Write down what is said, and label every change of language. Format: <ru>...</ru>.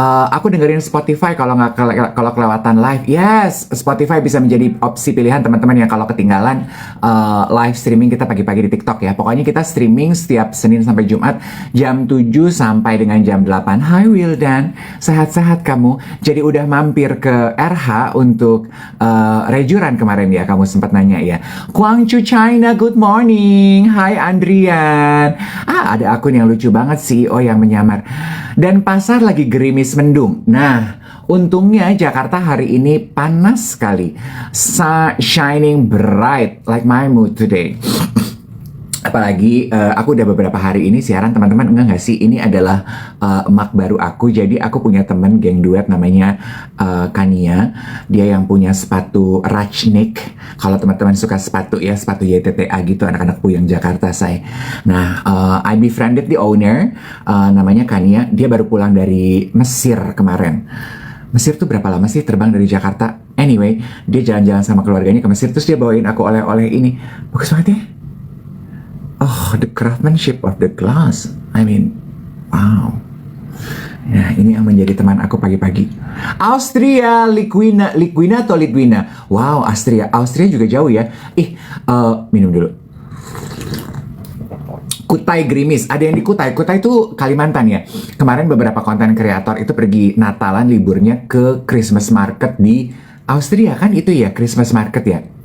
<id>Aku dengerin Spotify kalau kelewatan live. Yes, Spotify bisa menjadi opsi pilihan teman-teman yang kalau ketinggalan live streaming kita pagi-pagi di TikTok ya. Pokoknya kita streaming setiap Senin sampai Jumat jam 7 sampai dengan jam 8. Hai Wildan, sehat-sehat kamu? Jadi udah mampir ke RH untuk rejuran kemarin ya, kamu sempat nanya ya.</id> <en>Guangzhou China, good morning.</en> <id>Hai Andrian. Ada akun yang lucu banget, CEO yang menyamar. Dan pasar lagi gerimis mendung. Nah, untungnya Jakarta hari ini panas sekali.</id> <en>Shining bright like my mood today.</en> <id>Apalagi aku udah beberapa hari ini siaran, teman-teman enggak nggak sih, ini adalah emak baru aku. Jadi aku punya temen geng duet namanya Kania. Dia yang punya sepatu Rajnik. Kalau teman-teman suka sepatu ya, sepatu YTTA gitu, anak-anak puyeng Jakarta saya. Nah,</id> <en>I befriended the owner,</en> <id>namanya Kania. Dia baru pulang dari Mesir kemarin. Mesir tuh berapa lama sih terbang dari Jakarta? Anyway, dia jalan-jalan sama keluarganya ke Mesir, terus dia bawain aku oleh-oleh ini. Bagus banget ya.</id> <en>Oh, the craftsmanship of the glass. I mean, wow.</en> <id>Nah, ini yang menjadi teman aku pagi-pagi. Austria, Litwina atau Litwina? Wow, Austria juga jauh ya. Minum dulu. Kutai Gerimis, ada yang di Kutai. Kutai itu Kalimantan ya. Kemarin beberapa konten kreator itu pergi Natalan liburnya ke Christmas market di Austria kan, itu ya Christmas market ya.</id>